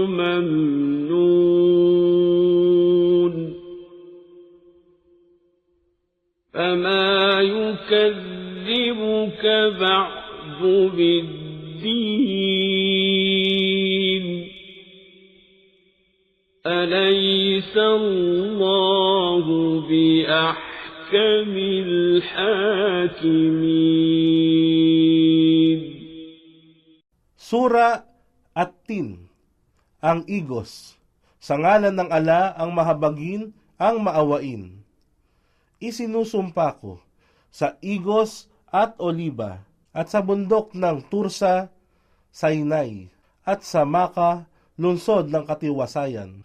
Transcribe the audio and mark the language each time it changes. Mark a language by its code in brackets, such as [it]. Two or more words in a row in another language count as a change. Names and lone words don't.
[ar] ممنون فما يكذبك بعد بالدين أليس الله بأحكم الحاكمين. [tl] Sura At-Tin, ang Igos. Sa ngalan ng Ala ang mahabagin, ang maawain. Isinusumpa ko sa Igos at Oliba, at sa bundok ng Tursa, Sinai, at sa Maka, lungsod ng katiwasayan.